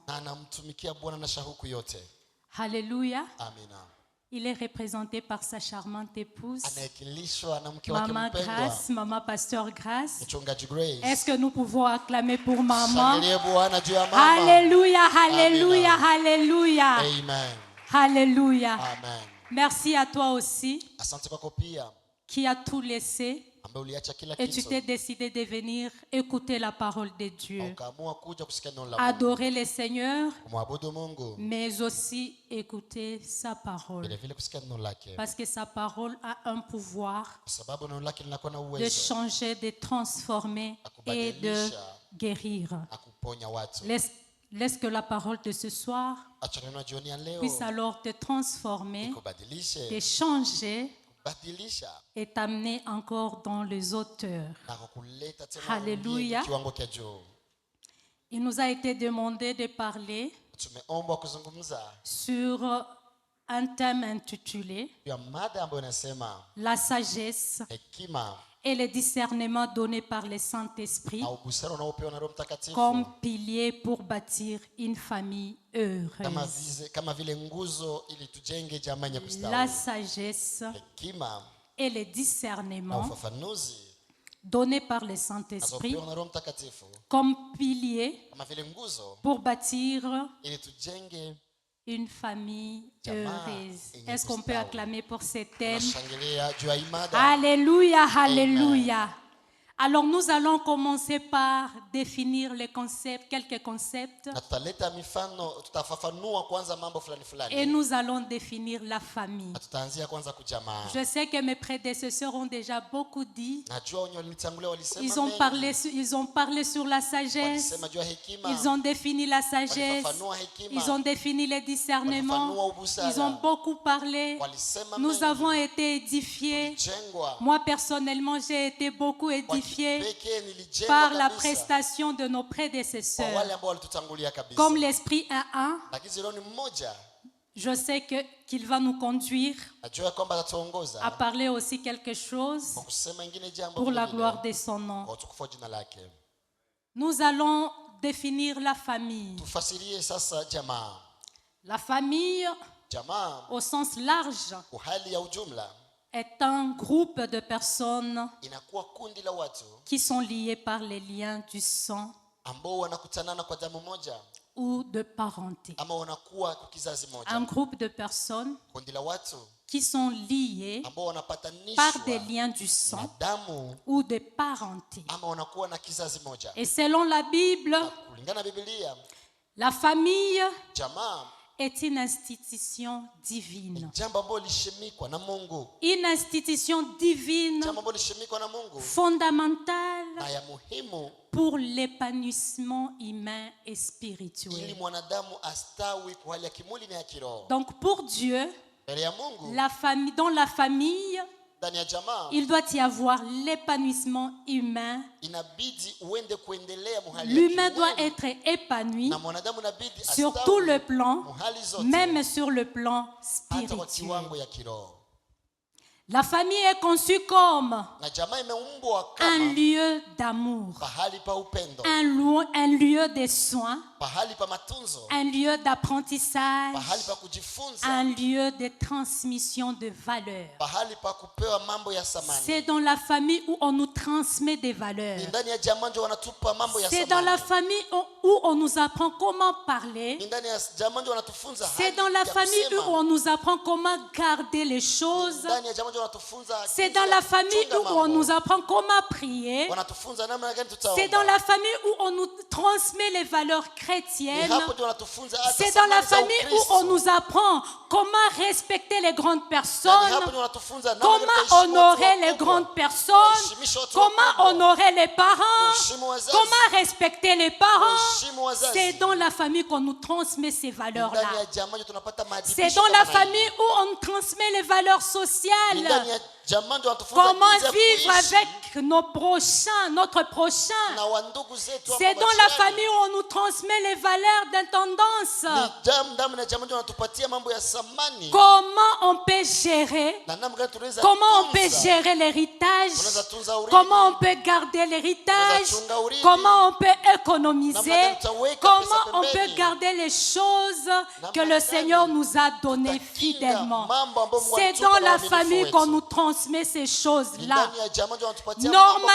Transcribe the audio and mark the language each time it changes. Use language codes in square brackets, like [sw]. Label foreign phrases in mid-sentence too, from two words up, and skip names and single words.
[sw] na anamtumikia Bwana na shauku yote. [fr] Alléluia. [sw] Amina. [fr] Il est représenté par sa charmante épouse, [sw] Anayekilishwa na mke wake Maman mpendwa, [fr] Grace, Maman Pasteur Grace. [sw] mchungaji Grace. [fr] Est-ce que nous pouvons acclamer pour Maman? [sw] Shangilie Bwana juu ya mama. [fr] Alléluia, Alléluia, Alléluia. [sw] Amen. [fr] Alléluia. [sw] Amen. [fr] Merci à toi aussi [sw] Asante kwako pia [fr] qui as tout laissé [sw] ambaye uliacha kila [fr] et tu [sw] kitu [fr] t'es décidé de venir écouter la parole de Dieu. [sw] ukaamua kuja kusikia neno la Mungu, [fr] Adorer le Seigneur, [sw] kumwabudu Mungu, [fr] mais aussi écouter sa parole. [sw] vile vile kusikia neno lake, [fr] Parce que sa parole a un pouvoir [sw] kwa sababu neno lake linakuwa na [fr] de [sw] uwezo [fr] changer, de transformer et de guérir. [sw] na kuponya watu. [fr] Laisse que la parole de ce soir [sw] Acha neno jioni ya leo [fr] puisse alors te transformer, [sw] ikubadilishe, [fr] te changer [sw] kubadilisha [fr] et t'amener encore dans les hauteurs. [sw] na kukuleta tena [fr] Alléluia. [sw] kiwango cha juu. [fr] Il nous a été demandé de parler [sw] Tumeombwa kuzungumza [fr] sur un thème intitulé [sw] juu ya mada ambayo inasema [fr] la sagesse [sw] hekima [fr] et le discernement donné par le Saint-Esprit [sw] na ubusara unaopewa na Roho Mtakatifu [fr] comme pilier pour bâtir une famille heureuse. [sw] kama vile nguzo ili tujenge jamii yenye [fr] La [sw] kustawi. [fr] sagesse [sw] Hekima [fr] et le [sw] na [fr] discernement [sw] ufafanuzi [fr] donné par le Saint-Esprit [sw] nazopewa na Roho Mtakatifu [fr] comme pilier [sw] kama vile nguzo [fr] pour bâtir [sw] ili tujenge. [fr] une famille heureuse. [sw] yenye [fr] Est-ce qu'on peut [sw] kustawi. [fr] acclamer pour ce thème? [sw] Tunashangilia juu ya imada. [fr] Alléluia, Alléluia. Alors nous allons commencer par définir les concepts, quelques concepts, [sw] Na tutaleta mifano, tutafafanua kwanza mambo fulani [fr] et [sw] fulani. [fr] nous allons définir la famille. [sw] Na tutaanzia kwanza kujamaa. [fr] Je sais que mes prédécesseurs ont déjà beaucoup dit. [sw] Najua wenye walitangulia walisema [fr] Ils ont [sw] mengi. [fr] parlé sur la sagesse. [sw] Walisema juu ya hekima. [fr] Ils ont défini la sagesse. [sw] Walifafanua hekima. [fr] Ils ont défini le discernement. [sw] Walifafanua ubusara. [fr] Ils ont beaucoup parlé. [sw] Walisema [fr] Nous [sw] mengi. [fr] avons été édifiés. [sw] Tulijengwa. [fr] Moi, personnellement, j'ai été beaucoup [sw] Kwa [fr] édifiée glorifié [sw] pekee nilijengwa [fr] par la [sw] kabisa [fr] prestation de nos [sw] kwa [fr] prédécesseurs. [sw] wale ambao walitutangulia kabisa. [fr] Comme l'Esprit est un, [sw] Lakini Roho ni mmoja, [fr] je sais qu'il va nous conduire [sw] najua kwamba [fr] à [sw] atatuongoza [fr] parler aussi quelque chose [sw] kwa kusema ingine jambo [fr] pour la [sw] vile [fr] gloire de son nom. [sw] kwa utukufu wa jina lake. [fr] Nous allons définir la famille. [sw] Tufasirie sasa jamaa. [fr] La famille, [sw] Jamaa [fr] au sens large, [sw] kwa hali ya ujumla [fr] est un groupe de personnes [sw] inakuwa kundi la watu [fr] qui sont liées par les liens du sang [sw] ambao wanakutanana kwa damu moja [fr] ou de parenté. [sw] ama wanakuwa kwa kizazi moja. [fr] Un groupe de personnes [sw] Kundi la watu [fr] qui sont liées [sw] ambao wanapatanishwa [fr] par des liens du [sw] na [fr] sang [sw] damu [fr] ou de parenté. [sw] ama wanakuwa na kizazi moja. [fr] Et selon la Bible, [sw] Kulingana na Biblia, [fr] la famille [sw] jamaa [fr] est une institution divine. [sw] jambo ambalo lishimikwa na Mungu, [fr] Une institution divine [sw] jambo ambalo lishimikwa na Mungu [fr] fondamentale [sw] na ya muhimu [fr] pour l'épanouissement humain et [sw] ili [fr] spirituel. [sw] mwanadamu astawi kwa hali ya kimwili na ya kiroho. [fr] Donc pour Dieu, [sw] Mbele ya Mungu, [fr] dans la famille, [sw] ndani ya jamaa [fr] il doit y avoir l'épanouissement humain. [sw] inabidi uende kuendelea muhali ya [fr] L'humain doit [sw] kimwili [fr] être épanoui [sw] na mwanadamu inabidi [fr] sur [sw] astawi [fr] tout le plan, [sw] muhali zote, [fr] même sur le plan [sw] hata kwa [fr] spirituel. [sw] kiwango ya kiroho. [fr] La famille est conçue comme [sw] Na jamaa imeumbwa [fr] un [sw] kama [fr] lieu d'amour, [sw] pahali pa upendo, [fr] un lieu de soins, [sw] pahali pa matunzo, [fr] un lieu d'apprentissage, [sw] pahali pa kujifunza, [fr] un lieu de transmission de valeurs. [sw] pahali pa kupewa mambo ya samani. [fr] C'est dans la famille où on nous transmet des valeurs. [sw] Ni ndani ya jamaa ndio wanatupa mambo ya [fr] C'est dans la [sw] samani. [fr] famille où on nous apprend comment parler. [sw] Ni ndani ya jamaa ndio wanatufunza [fr] C'est [sw] hali [fr] dans la [sw] ya [fr] famille [sw] kusema. [fr] où on nous apprend comment garder les choses. [sw] Ndani ya jamaa ndio wanatufunza [fr] C'est [sw] jinsi [fr] dans [sw] ya [fr] la famille [sw] kuchunga [fr] où on [sw] mambo. [fr] nous apprend comment prier. [sw] Wanatufunza namna gani tutaomba. [fr] C'est dans la famille où on nous transmet les valeurs [sw] Ni [fr] chrétiennes. [sw] hapo ndio wanatufunza hata [fr] C'est dans la [sw] samani za [fr] famille où [sw] Ukristo. [fr] on nous apprend comment respecter les grandes [sw] Na ni [fr] personnes, [sw] hapo ndio wanatufunza namna gani [fr] comment [sw] tutaheshimu watu [fr] honorer les [sw] wakubwa. [fr] grandes personnes, [sw] Waheshimishe watu [fr] comment [sw] wakubwa. [fr] honorer les parents, [sw] Kuheshimu wazazi. [fr] comment respecter les parents. [sw] Kuheshimu wazazi. [fr] C'est dans la famille qu'on nous transmet ces [sw] Ndani [fr] valeurs-là. [sw] ya jamaa ndio tunapata maadibisho [fr] C'est dans [sw] kama [fr] la [sw] hii. [fr] famille où on transmet les valeurs [sw] Ni [fr] sociales. [sw] ndani ya jamaa ndio wanatufunza [fr] Comment [sw] jinsi ya [fr] vivre [sw] kuishi [fr] avec nos prochains, notre prochain. [sw] na wandugu zetu [fr] C'est [sw] ambao [fr] dans la [sw] majirani. [fr] famille où on nous transmet les valeurs d'intendance. [sw] Ni ndani ya jamaa ndio wanatupatia mambo ya samani [fr] Comment on peut gérer, [sw] na namna gani tunaweza [fr] comment on peut [sw] tunza. [fr] gérer l'héritage, [sw] Tunaweza tunza urithi. [fr] comment on peut garder l'héritage, [sw] Tunaweza chunga urithi. [fr] comment on peut économiser, [sw] Namna gani tutaweka [fr] comment [sw] pesa [fr] on peut [sw] pembeni. [fr] garder les choses que [sw] Namna [fr] le [sw] gani [fr] Seigneur nous a données [sw] tutakinga [fr] fidèlement. [sw] mambo ambayo Mungu [fr] C'est [sw] alitupa [fr] dans [sw] na [fr] la [sw] uaminifu [fr] famille [sw] wetu. [fr] qu'on nous transmet ces [sw] Ni [fr] choses-là. [sw] ndani ya jamaa ndio wanatupatia mambo kama